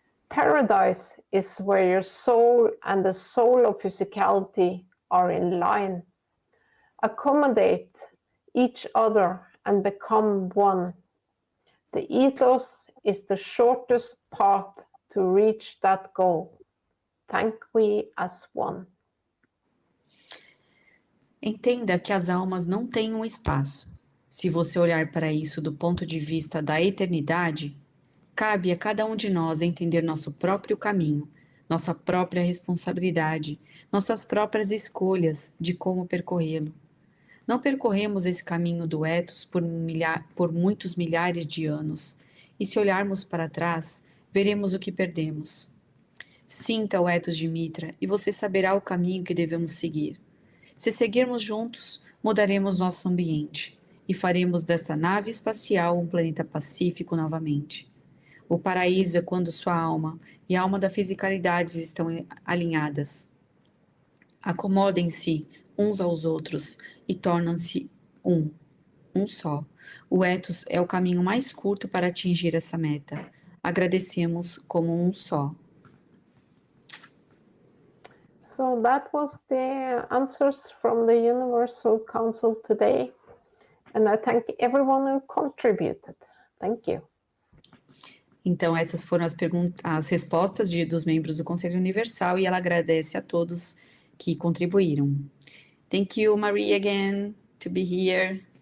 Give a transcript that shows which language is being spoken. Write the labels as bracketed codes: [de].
[en] Paradise is where your soul and the soul of physicality are in line. Accommodate each other and become one. The ethos is the shortest path to reach that goal. Thank we as one. [pt] Entenda que as almas não têm um espaço. Se você olhar para isso do ponto de vista da eternidade, cabe a cada um de nós entender nosso próprio caminho, nossa própria responsabilidade, nossas próprias escolhas de como percorrê-lo. Não percorremos esse caminho do ethos por muitos milhares de anos, e se olharmos para trás, veremos o que perdemos. Sinta o ethos de Mitra e você saberá o caminho que devemos seguir. Se seguirmos juntos, mudaremos nosso ambiente e faremos dessa nave espacial um planeta pacífico novamente. O paraíso é quando sua alma e a alma da fisicalidade estão alinhadas. Acomodem-se uns aos outros e tornam-se um só. O ethos é o caminho mais curto para atingir essa meta. Agradecemos como um só. [en] So that was the answers from the Universal Council today. And I thank everyone who contributed. Thank you. [pt] Então, essas foram as respostas dos membros do Conselho Universal e ela agradece a todos que contribuíram. [en] Thank you, Marie, again, to be here.